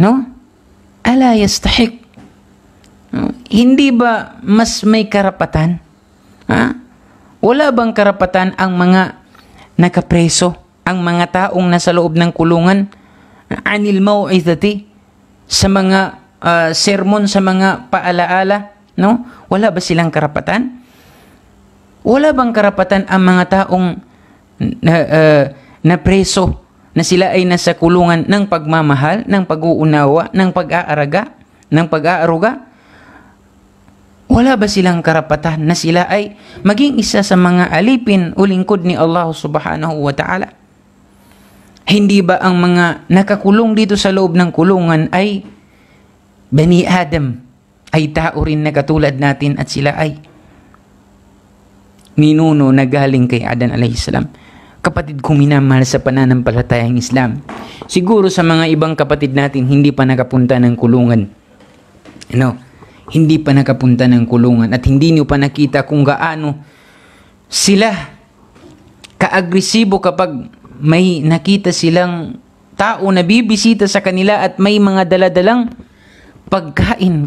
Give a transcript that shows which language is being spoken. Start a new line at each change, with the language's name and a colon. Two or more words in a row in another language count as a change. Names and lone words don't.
Arabic: ألا يستحق.
Filipino: hindi ba mas may karapatan? Ha? Wala bang karapatan ang mga nakapreso, ang mga taong nasa loob ng kulungan,
Arabic: عن الموعظة,
Filipino: sa mga sermon, sa mga paalaala, no? Wala ba silang karapatan? Wala bang karapatan ang mga taong na preso, na sila ay nasa kulungan ng pagmamahal, ng pag-uunawa, ng pag-aaraga, ng pag-aaruga? Wala ba silang karapatan na sila ay maging isa sa mga alipin o lingkod ni Allah
Arabic: سبحانه وتعالى?
Filipino: Hindi ba ang mga nakakulong dito sa loob ng kulungan ay Bani Adam, ay tao rin na katulad natin, at sila ay ninuno na galing kay Adan
Arabic: عليه السلام?
Filipino: Kapatid kong minamahal sa pananampalatayang Islam, siguro sa mga ibang kapatid natin hindi pa nakapunta ng kulungan, hindi pa nakapunta ng kulungan, at hindi nyo pa nakita kung gaano sila kaagresibo kapag may nakita silang tao na bibisita sa kanila at may mga daladalang pagkain.